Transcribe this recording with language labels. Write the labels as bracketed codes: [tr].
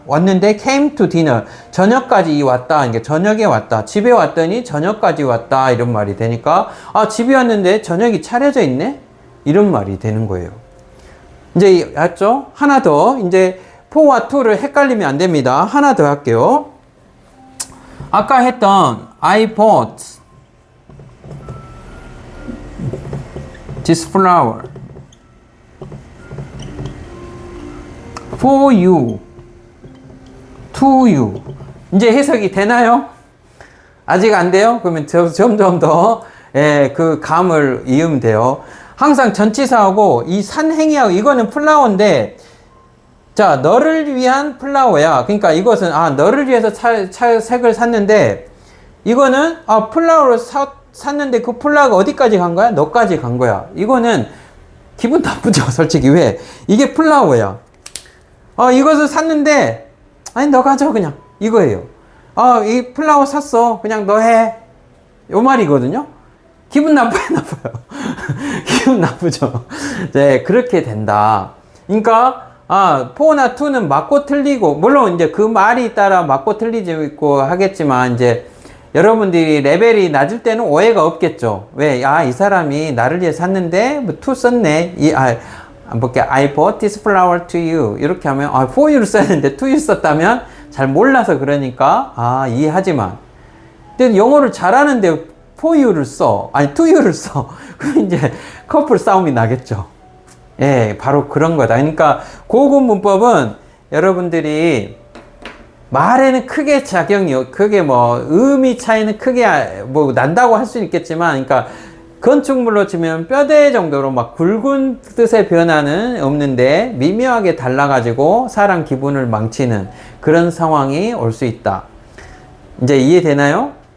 [ko] 왔는데 [en] came to dinner, [ko] 저녁까지 왔다. 그러니까 저녁에 왔다. 집에 왔더니 저녁까지 왔다 이런 말이 되니까 집에 왔는데 저녁이 차려져 있네 이런 말이 되는 거예요. 이제 알죠? 하나 더 이제 for와 to를 헷갈리면 안 됩니다. 하나 더 할게요. [en] 아까 했던 I bought this flower for you, to you. [ko] 이제 해석이 되나요? 아직 안 돼요? 그러면 점점 더 그 감을 이으면 돼요. 항상 전치사하고 이 산행위하고 이거는 플라워인데 자, 너를 위한 플라워야. 그러니까 이것은 너를 위해서 색을 샀는데 이거는 플라워를 샀는데 그 플라워가 어디까지 간 거야? 너까지 간 거야. 이거는 기분 나쁘죠, 솔직히. 왜? 이게 플라워야. 이것을 샀는데 아니 너 가져 그냥 이거예요. 이 플라워 샀어. 그냥 너 해. 요 말이거든요. 기분 나빠요, 나빠요. 기분 나쁘죠. 네, 그렇게 된다. 그러니까 for나 to는 맞고 틀리고, 물론 이제 그 말이 따라 맞고 틀리고 하겠지만, 이제 여러분들이 레벨이 낮을 때는 오해가 없겠죠. 왜? 이 사람이 나를 위해 샀는데, 뭐, to 썼네. 볼게. [en] I bought this flower to you. [ko] 이렇게 하면, [en] for you를 [ko] 써야 되는데, to you 썼다면, 잘 몰라서 그러니까 이해하지만, 근데 영어를 잘하는데 [en] for you를 [ko] 써, 아니 [en] to you를 [ko] 써. 그럼 이제 커플 싸움이 나겠죠. 예, 바로 그런 거다. 그러니까 고급 문법은 여러분들이 말에는 크게 크게 의미 차이는 크게 난다고 할 수는 있겠지만, 그러니까 건축물로 치면 뼈대 정도로 막 굵은 뜻의 변화는 없는데 미묘하게 달라가지고 사람 기분을 망치는 그런 상황이 올 수 있다. 이제 이해되나요?